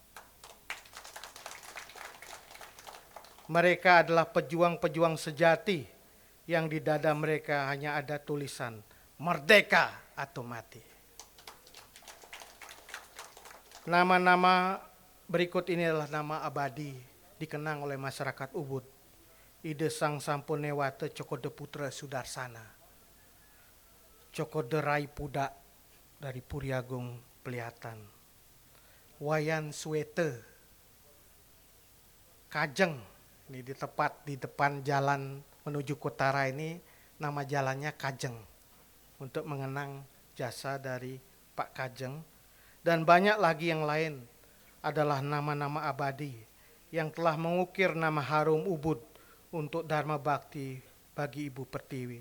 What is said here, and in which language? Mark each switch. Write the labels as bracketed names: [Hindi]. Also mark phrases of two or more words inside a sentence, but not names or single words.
[Indonesian] Mereka adalah pejuang-pejuang sejati yang di dada mereka hanya ada tulisan merdeka atau mati. Nama-nama berikut ini adalah nama abadi dikenang oleh masyarakat Ubud. Ide Sang Sampunewata Cokode Putra Sudarsana, Cokode Rai Pudak dari Puriagung Pelihatan, Wayan Suete Kajeng, ini di tepat di depan jalan menuju Kotara ini nama jalannya Kajeng untuk mengenang jasa dari Pak Kajeng, dan banyak lagi yang lain adalah nama-nama abadi yang telah mengukir nama harum Ubud untuk Dharma Bakti bagi Ibu Pertiwi.